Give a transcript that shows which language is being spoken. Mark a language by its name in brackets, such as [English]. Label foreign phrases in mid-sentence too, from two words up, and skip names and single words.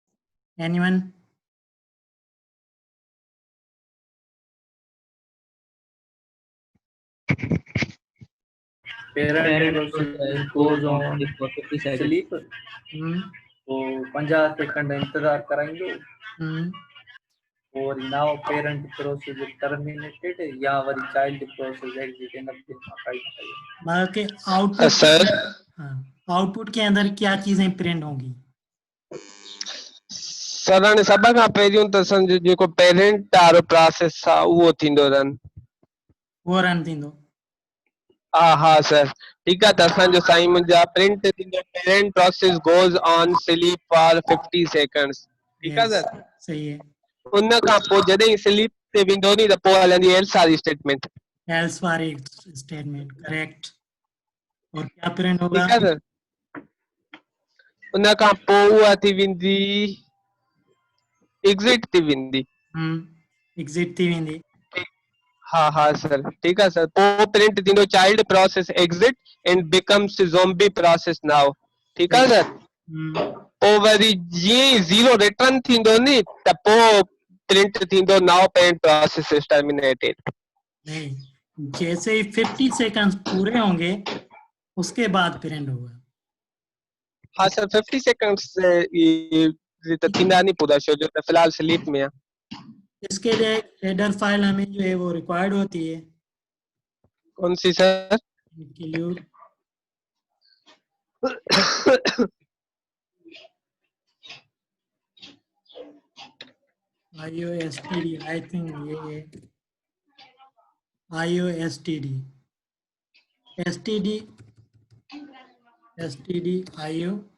[English] एनीवन? parent process goes on sleep हम्म [Hindi] तो 50 सेकंड इंतजार कराएंगे हम्म [English] और now parent process is terminated [Sindhi] या वरी [English] child process exit इन [Hindi] मतलब कि आउटपुट [English] सर [Hindi] हाँ आउटपुट के अंदर क्या चीजें प्रिंट होंगी [Sindhi] सर हाणे सभ खां पहिरियों त असांजो जेको पेरेंट वारो प्रोसेस आहे उहो थींदो रन वो रन थींदो हा सर ठीकु आहे त असांजो साईं मुंहिंजा प्रिंट थींदो [English] parent process goes on sleep for 50 seconds [Sindhi] ठीकु आहे [English] यस सर [Hindi] सही है [Sindhi] उन खां पोइ जॾहिं स्लीप ते वेंदो नी त पोइ हलंदी एल्स वारी स्टेटमेंट [Hindi] एल्स वारी स्टेटमेंट करेक्ट और क्या प्रिंट होगा [Sindhi] ठीकु आहे सर उन खां पोइ उहा थी वेंदी एग्ज़िट थी वेंदी एग्जिट थी वेंदी हा सर ठीकु आहे सर पोइ प्रिंट थींदो [English] child process exit and becomes zombie process now [Sindhi] ठीकु आहे सर पोइ वरी जीअं ई 0 रिटर्न थींदो नी त पोइ प्रिंट थींदो [English] now parent process is terminated [Hindi] नहीं जैसे ही 50 सेकंड्स पूरे होंगे उसके बाद प्रिंट होगा [Sindhi] हा सर 50 सेकंड्स त थींदा नहीं पूरा छो जो त फिलहाल स्लीप में आहे [Hindi] इसके लिए [English] header file [Hindi] हमें जो है वो रिक्वायर्ड होती है कौन सी सर [English] include IOSTD I think [Hindi] ये है [English] IOSTD STD IO